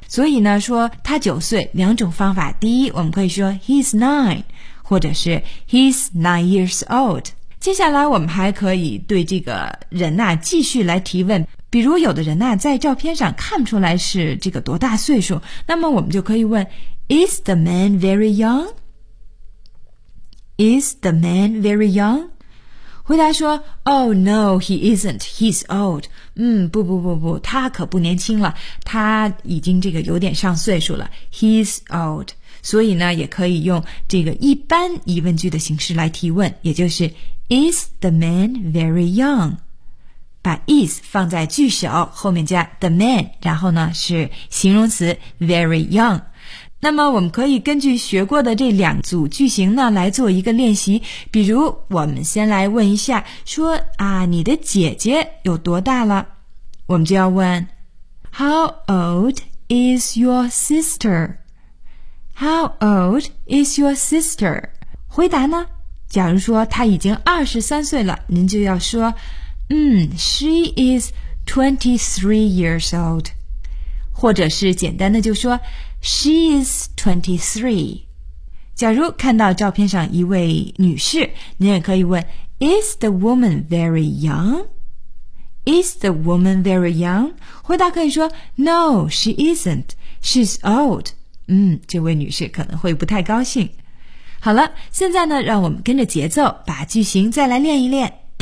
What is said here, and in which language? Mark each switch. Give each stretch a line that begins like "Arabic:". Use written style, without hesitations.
Chinese: 所以呢，说他九岁，两种方法。第一，我们可以说
English: he's 9，
Chinese: 或者是
English: he's 9 years old.
Chinese: 接下来我们还可以对这个人呐、继续来提问。比如有的人呐、在照片上看不出来是这个多大岁数，那么我们就可以问
English: Is the man very young? Is the man very young?
Chinese: 回答说
English: Oh no, he isn't, he's old.
Chinese: 不，他可不年轻了，他已经这个有点上岁数了，
English: he's old.
Chinese: 所以呢，也可以用这个一般疑问句的形式来提问，也就是
English: Is the man very young?
Chinese: 把 is 放在句首，后面加
English: the man，
Chinese: 然后呢是形容词
English: very young。
Chinese: 那么我们可以根据学过的这两组句型呢来做一个练习。比如我们先来问一下，说啊，你的姐姐有多大了？
English: 我们就要问 How old is your sister? How old is your sister?
Chinese: 回答呢？假如说她已经23岁了，您就要说
English: she is 23 years old.
Chinese: 或者是简单的就说
English: she is 23.
Chinese: 假如看到照片上一位女士，您也可以问
English: is the woman very young? Is the woman very young?
Chinese: 回答可以说
English: no, she isn't. She's old.
Chinese: 这位女士可能会不太高兴。好了，现在呢，让我们跟着节奏把句型再来练一练。